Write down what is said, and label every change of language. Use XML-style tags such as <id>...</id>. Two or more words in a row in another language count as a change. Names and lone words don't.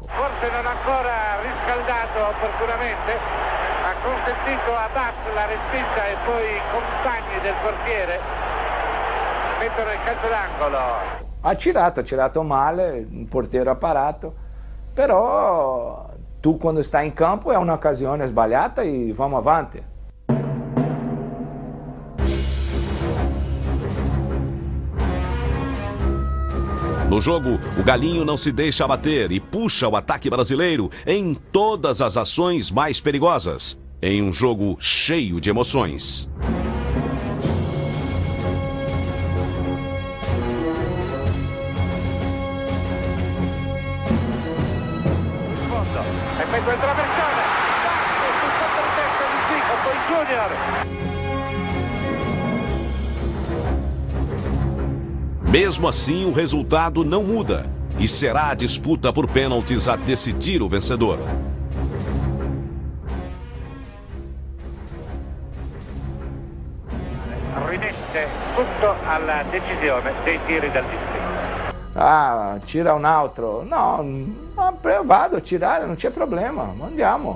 <it>Forse non ancora riscaldato opportunamente, ha consentito a Bass la respinta e poi i compagni del portiere mettono il calcio d'angolo. Ha tirato male, il portiere ha parato, però tu quando stai in campo è un'occasione sbagliata e vamo avanti.</it> <pt>No jogo, o Galinho não se deixa abater e puxa o ataque brasileiro em todas as ações mais perigosas, em um jogo cheio de emoções.</pt> <it>Mezzo in traversone, sul controtesto di Zico, poi Junior.</it> <pt>Mesmo assim, o resultado não muda e será a disputa por pênaltis a decidir o vencedor.</pt> <it>Rimette tutto alla decisione dei tiri dal distretto. Tira un altro. No, io vado a tirare, non c'è problema, andiamo.</it>